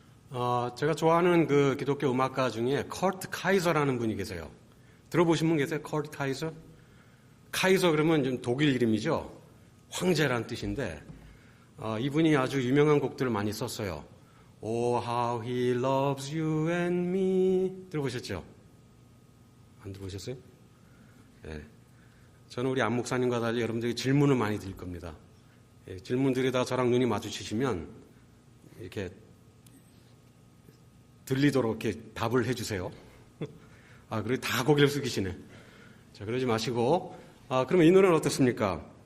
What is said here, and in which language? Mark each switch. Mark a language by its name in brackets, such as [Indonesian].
[Korean] 제가 좋아하는 그 기독교 음악가 중에 커트 카이저라는 분이 계세요. 들어보신 분 계세요? 커트 카이저? 카이저 그러면 좀 독일 이름이죠. 황제란 뜻인데 이분이 아주 유명한 곡들을 많이 썼어요. [English] Oh, how he loves you and me. [Korean] 들어보셨죠? 안 들어보셨어요? 네. 저는 우리 안 목사님과 달리 여러분들이 질문을 많이 드릴 겁니다. 예, 질문 드리다가 저랑 눈이 마주치시면 이렇게 들리도록 이렇게 답을 해주세요. 그리고 다 고개를 숙이시네. 자, 그러지 마시고, 그러면 이 노래는 어떻습니까?